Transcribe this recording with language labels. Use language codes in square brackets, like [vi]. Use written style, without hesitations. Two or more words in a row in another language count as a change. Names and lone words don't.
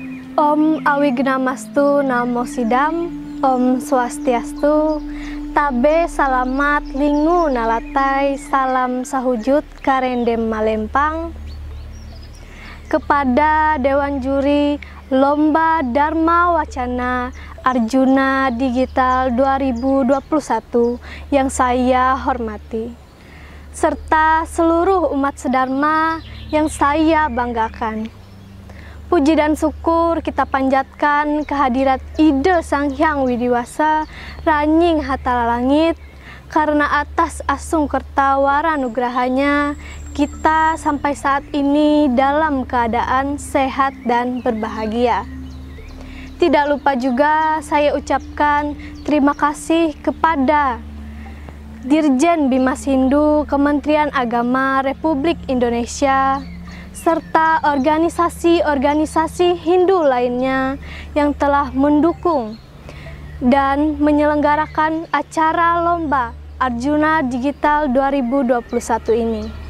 [sa] Om Awignamastu Namo Sidam, Om Swastiastu, [nij] Tabe Salamat Lingu Nalatai, Salam Sahujud Karendem Malempang. [id] Kepada Dewan Juri Lomba Dharma Wacana Arjuna Digital 2021 yang saya hormati, serta seluruh umat sedharma yang saya banggakan. Puji dan syukur kita panjatkan kehadirat Ide Sang Hyang Widiwasa Ranying Hatala Langit, karena atas asung kertawara nugrahanya kita sampai saat ini dalam keadaan sehat dan berbahagia. Tidak lupa juga saya ucapkan terima kasih kepada Dirjen Bimas Hindu Kementerian Agama Republik Indonesia serta organisasi-organisasi Hindu lainnya yang telah mendukung dan menyelenggarakan acara Lomba Arjuna Digital 2021 ini.